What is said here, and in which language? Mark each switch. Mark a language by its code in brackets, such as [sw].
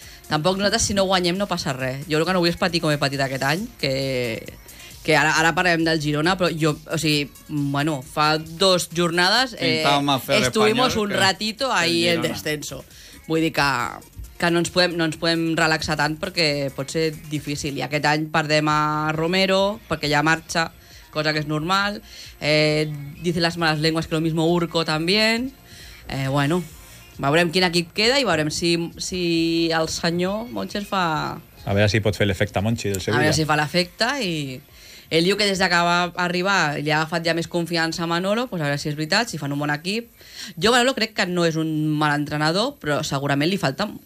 [ca] Tampoc nosaltres, si no guanyem, no passa res. Jo el que no vull és patir com he patit aquest any, que ara parlem del Girona, però jo, o sigui, bueno, fa dos jornades [es] estuvimos un ratito ahí en descenso. [ca] Vull dir que no ens podem relaxar tant perquè pot ser difícil. I aquest any perdem a Romero perquè ja marxa, cosa que és normal. [es] Dicen las malas lenguas que lo mismo Urco también. [ca] Bueno, veurem quin equip queda i veurem si el senyor Montxer fa... A veure si pot fer l'efecte Montxi del Sevilla. A veure si fa l'efecte i... Ell diu que des que va arribar li ha agafat ja més confiança a Manolo, pues a veure si és veritat, si fan un bon equip. Jo, Manolo, crec que no és un mal entrenador, però segurament li falta...